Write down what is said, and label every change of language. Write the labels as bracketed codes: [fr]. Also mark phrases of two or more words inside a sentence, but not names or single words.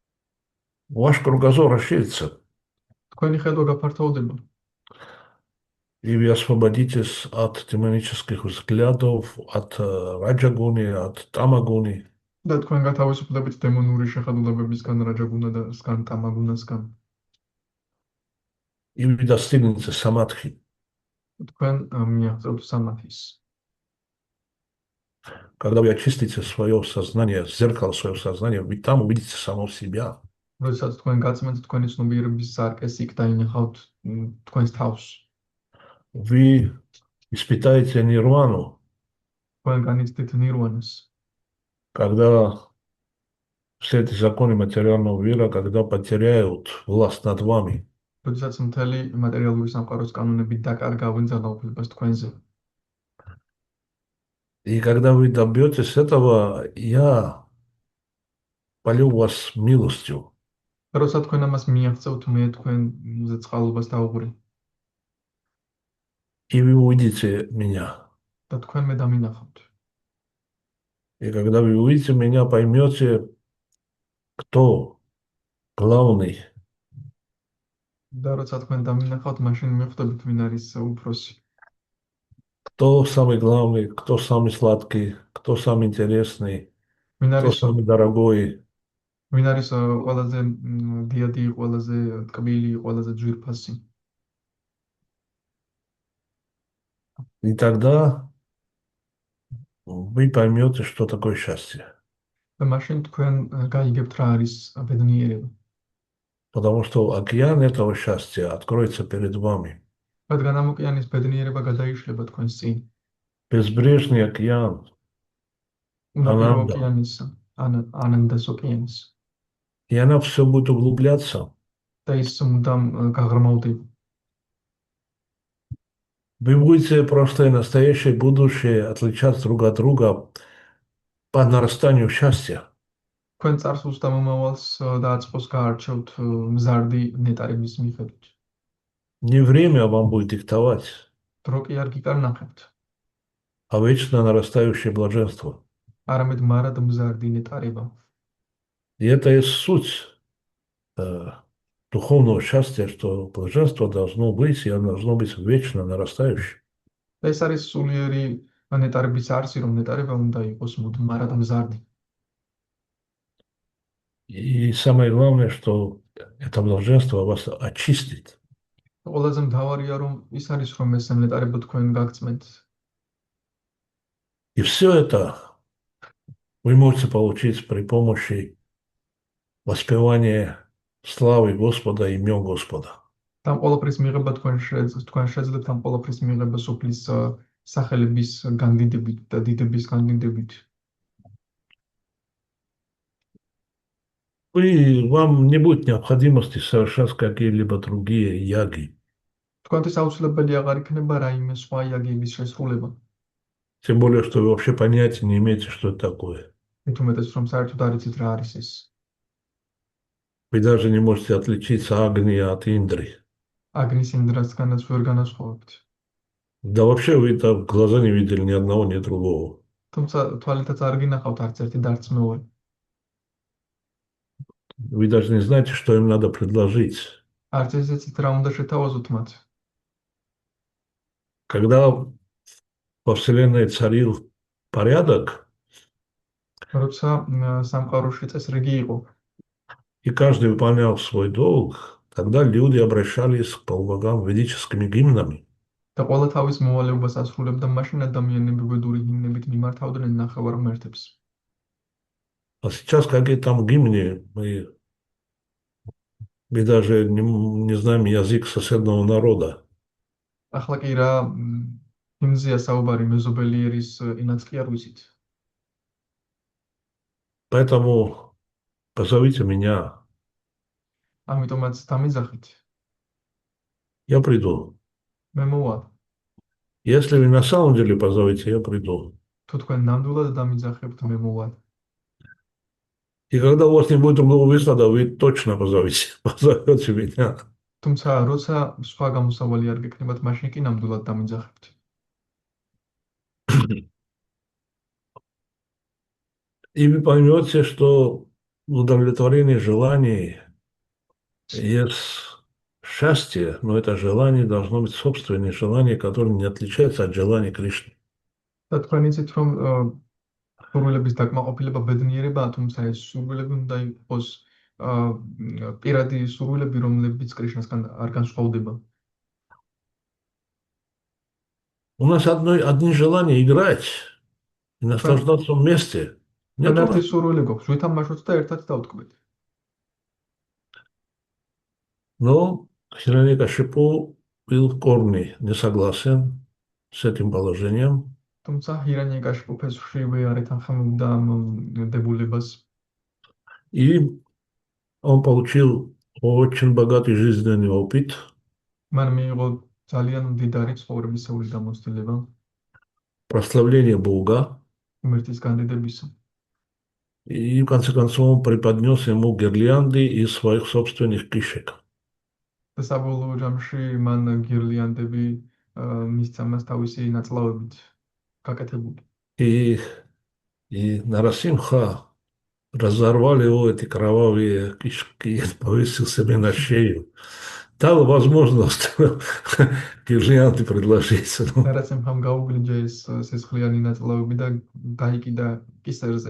[ru] Ваш кругозор расширится. [ka] თქვენი ხედვა გაფართოვდება. [ru] И вы освободитесь от демонических взглядов, от раджагуни, от тамагуни. [ka] და თქვენ გათავისუფლებით დემონური შეხედულებებისგან, რაჯაგუნასგან, ტამაგუნასგან. [ru] И вы достигнете самадхи. [ka] თქვენ მიაღწევთ სამათის. [ru] Когда вы очистите свое сознание, зеркало своего сознания, вы там увидите самого себя. [ka] როდესაც თქვენ გაწმენთ თქვენი ცნობიერების სარკეს, იქ დაინახავთ თქვენს თავს. [ru] Вы испытаете нирвану, [ka] თქვენ განიცდით ნირვანას, [ru] когда все эти законы материального мира, когда потеряют власть над вами. [ka] როდესაც მთელი მატერიალური სამყაროს კანონები დაკარგავენ ძალაუფლებას თქვენზე. [ru] И когда вы добьетесь этого, я полю вас милостью. [ka] როცა თქვენ ამას მიაღწევთ, მე თქვენზე წყალობას დავუღრი [ru] И вы увидите меня. [ka] და თქვენ მე დამინახავთ. [ru] И когда вы увидите меня, поймете, кто главный. [ka] და როცა თქვენ დამინახავთ, მაშინ მიხვდებით, ვინ არის უფროსი. [ru] Кто самый главный, кто самый сладкий, кто самый интересный, [ka] ვინ [ru] кто [ka] არის [ru] самый дорогой. [ka] ვინ არის ყველაზე დიადი, ყველაზე ტკბილი, ყველაზე ძვირფასი. [ru] И тогда вы поймете, что такое счастье. [ka] და მაშინ თქვენ გაიგებთ რა არის ბედნიერება. [ru] Потому что океан этого счастья откроется перед вами. [ka] რადგან ამ ოკეანის ბედნიერება გადაიშლება თქვენს წინ. [ru] Безбрежный океан. [ka] უნაპირო ანანდა. ოკეანის, ანანდას ოკეანის. [ru] И она все будет углубляться. [ka] და ის მუდამ გაღრმავდება. [ru] Вы будете прошлое, настоящее, будущее отличаться друг от друга по нарастанию счастья. [ka] თქვენ წარსულს და მომავალს დააწყოს გაარჩევთ მზარდი ნეტარების მიხედვით. [ru] Не время вам будет диктовать, [ka] დრო კი არ გიკარნახებთ, [ru] а вечно нарастающее блаженство. [ka] არამედ მარად მზარდი ნეტარება. [ru] И это и суть духовного счастья, что блаженство должно быть, и оно должно быть вечно нарастающим. [ka] და ეს არის სულიერი ნეტარების არსი, რომ ნეტარება უნდა იყოს მარად მზარდი. [ru] И самое главное, что это блаженство вас очистит. [ka] ყველაზე მთავარია, რომ ის არის, რომ ეს ნეტარება თქვენ გაგწმენთ. [ru] И все это вы можете получить при помощи воспевания славы Господа, имен Господа. [ka] Там ყველაფრის მიღება თქვენ შეძლებთ ამ ყველაფრის მიღება სოფლის სახელების განდიდებით და დიდების განდიდებით. [ru] Вам не будет необходимости совершать какие-либо другие яги. [ka] თქვენთვის აუცილებელი აღარ იქნება რაიმე სხვა იაგების შესრულება. [ru] Тем более, что вы вообще понятия не имеете, что это такое. [ka] მით უმეტეს, რომ საერთოდ არ იცით რა არის ეს. [ru] Вы даже не можете отличиться Агния от Индры. [ka] აგნის ინდრასგანაც ვერ განასხვავებთ. [ru] Да вообще вы там глаза не видели ни одного, ни другого. [ka] თუმცა თვალითაც არ გინახავთ არც ერთი და არც მეორე. [ru] Вы даже не знаете, что им надо предложить. [ka] არც ესეც რა უნდა შეთავაზოთ მათ. [ru] Когда во Вселенной царил порядок, [ka] როცა სამყაროში წესრიგი იყო, [ru] и каждый выполнял свой долг, тогда люди обращались к полубогам ведическими гимнами. [ka] და ყველა თავის მოვალეობას ასრულებდა, მაშინ ადამიანები ვედური ჰიმნებით მიმართავდნენ ნახევარ ღმერთებს. [ru] А сейчас какие там гимны, мы даже не знаем язык соседнего народа. [ka] ახლა კი რა ჰიმნზეა საუბარი მეზობელიერის ენაც კი არ ვიცით. [ru] Поэтому позовите меня, [ka] ამიტომაც დამიძახით, [ru] я приду. [ka] მე მოვალ. [ru] Если вы на самом деле позовете, я приду. [ka] თუ თქვენ ნამდვილად დამიძახებთ, მე მოვალ. [ru] И когда у вас не будет другого выхода, вы точно позовете меня. [ka] თუმცა როცა სხვა გამოსავალი არ გექნებათ, მაშინ კი ნამდვილად დამიძახებთ. [ru] И вы поймете, что удовлетворение желаний есть счастье, но это желание должно быть собственное желание, которое не отличается от желания Кришны. [ka] და თქვენ იცით, რომ სურვილების დაკმაყოფილება ბედნიერებაა, თუმცა ეს სურვილები უნდა იყოს პირადი სურვილები, რომლებიც კრიშნასგან არ განსხვავდება. [ru] У нас одни желания играть и наслаждаться вместе. Нет [ka] თქვენ [ru] у [ka] ერთი [ru] нас. [ka] სურვილი გვაქვს, ვითამაშოთ და ერთად დავტკბეთ. [ru] Но Хирanyакашипу был в корне не согласен с этим положением. [ka] თუმცა ჰირანიაკაშიპუ ფესვშივე არ ეთანხმებდა ამ დებულებას. [ru] И он получил очень богатый жизненный опыт. [ka] მან მიიღო ძალიან მდიდარი ცხოვრებისეული გამოცდილება [ru] Прославление Бога. [ka] ღმერთის განდიდებისა. [ru] И в конце концов он преподнес ему гирлянды из своих собственных кишек. [ka] და საბოლოო ჯამში მან გირლიანდები მისცა მას თავისი ნაწლავებით გაკეთებული. [ru] И Нарасимха разорвал его эти кровавые кишки, повесил себе на шею. Дал возможность гирлянды предложить. [ka] ნარაცემხამ გაუგლიჯა ეს სისხლიანი ნაწლავები და გაიკიდა კისერზე.